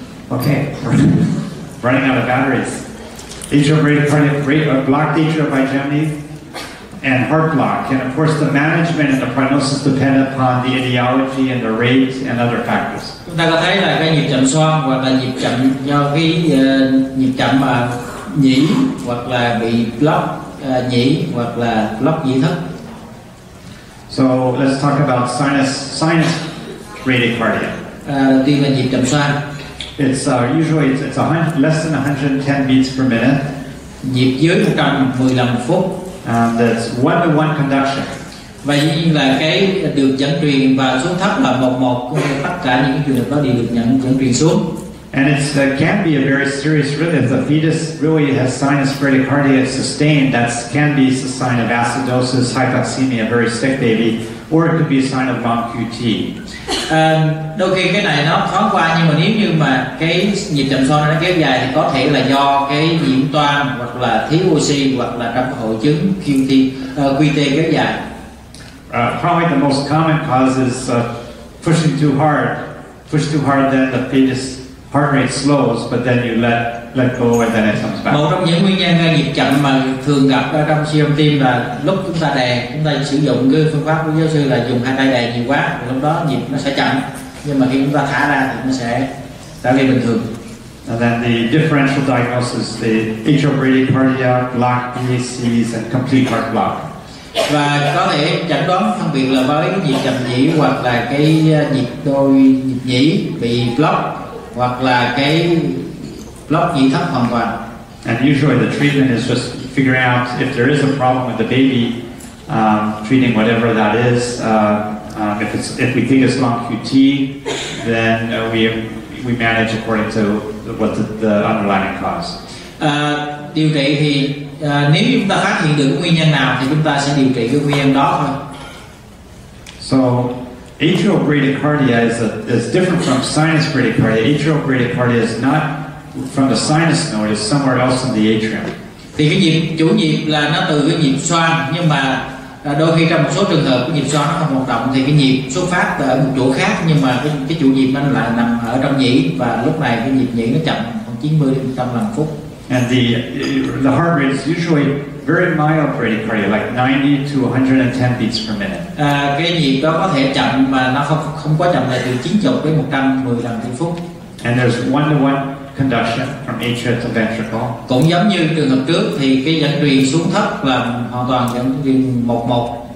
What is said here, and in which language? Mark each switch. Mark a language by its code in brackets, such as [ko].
[en] Okay, running out of batteries. Atrial bradycardia, blocked atrial bigeminy, and heart block. And of course, the management and the prognosis depend upon the etiology and the rate and other factors. [vi] Chúng ta có thấy là cái nhịp chậm xoang hoặc là nhịp chậm do cái nhịp chậm mà nhĩ, hoặc là bị block nhĩ, hoặc là block nhĩ thất. [en] So let's talk about sinus bradycardia. [vi] Đầu tiên là nhịp chậm xoang. [en] It's usually it's less than 110 beats per minute. [vi] Nhịp dưới 110 lần một phút. [en] That's one-to-one conduction. [vi] Và dĩ nhiên là cái đường dẫn truyền và xuống thấp là 1-1, tất cả những trường hợp đó đều được dẫn truyền xuống. [en] And it can be a very serious rhythm. If the fetus really has sinus bradycardia sustained, that can be a sign of acidosis, hypoxemia, a very sick baby, or it could be a sign of long QT. [vi] Đôi khi cái này nó thoáng qua, nhưng mà nếu như mà cái nhịp chậm xoang nó kéo dài thì có thể là do cái nhiễm toan, hoặc là thiếu oxy, hoặc là trong hội chứng QT kéo dài. [en] Probably the most common cause is pushing too hard, then the fetus heart rate slows, but then you let go and then it comes back. [vi] Một trong những nguyên nhân gây nhịp chậm mà thường gặp ở trong siêu âm tim là lúc chúng ta đè, chúng ta sử dụng cái phương pháp của giáo sư là dùng hai tay đè nhiều quá, lúc đó nhịp nó sẽ chậm, nhưng mà khi chúng ta thả ra thì nó sẽ trở về bình thường. [en] And then the differential diagnosis, the atrial bradycardia, blocked PACs, and complete heart block. [vi] Và có thể chẩn đoán phân biệt là với nhịp chậm nhĩ, hoặc là cái nhịp nhịp nhĩ bị block, hoặc là cái block nhĩ thấp hoàn toàn. [en] And usually the treatment is just figuring out if there is a problem with the baby, treating whatever that is. If we think it's long QT, then we manage according to what the underlying cause. [vi] Điều trị thì nếu chúng ta phát hiện được cái nguyên nhân nào thì chúng ta sẽ điều trị cái nguyên nhân đó thôi. [en] So atrial bradycardia is different from sinus bradycardia. Atrial bradycardia is not from the sinus node; it's somewhere else in the atrium. [vi] Thì cái nhịp chủ nhịp là nó từ cái nhịp xoang, nhưng mà đôi khi trong một số trường hợp cái nhịp xoang nó không hoạt động thì cái nhịp xuất phát ở một chỗ khác, nhưng mà cái chủ nhịp nó lại nằm ở trong nhĩ, và lúc này cái nhịp nhĩ nó chậm khoảng 90 đến 100 phút. [en] And the heart rate is usually very mild bradycardia, like 90 to 110 beats per minute. [vi] Cái nhịp đó có thể chậm mà nó không có chậm là từ 90 đến 110 lần trên phút. [en] And there's one-to-one conduction from atria to ventricle. [vi] Cũng giống như trường hợp trước thì cái dẫn truyền xuống thấp là hoàn toàn dẫn truyền 1-1.